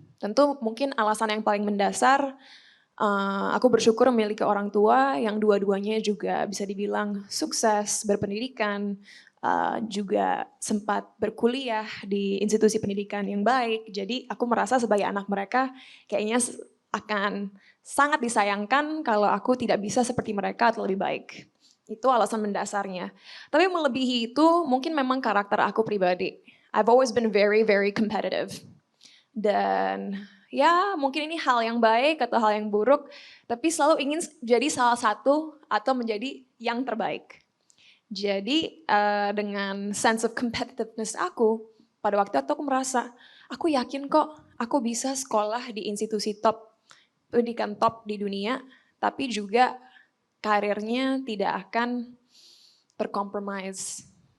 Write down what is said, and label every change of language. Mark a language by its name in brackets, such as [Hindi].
[Indonesian] Tentu mungkin alasan yang paling mendasar, aku bersyukur memiliki orang tua yang dua-duanya juga bisa dibilang sukses, berpendidikan, juga sempat berkuliah di institusi pendidikan yang baik. Jadi aku merasa sebagai anak mereka kayaknya akan sangat disayangkan kalau aku tidak bisa seperti mereka atau lebih baik. Itu alasan mendasarnya. Tapi melebihi itu mungkin memang karakter aku pribadi. [English] I've always been very, very competitive. [Indonesian] Dan ya mungkin ini hal yang baik atau hal yang buruk, tapi selalu ingin jadi salah satu atau menjadi yang terbaik. Jadi dengan [English] sense of competitiveness [Indonesian] aku, pada waktu itu aku merasa, aku yakin kok aku bisa sekolah di institusi top, pendidikan top di dunia, tapi juga karirnya tidak akan terkompromise.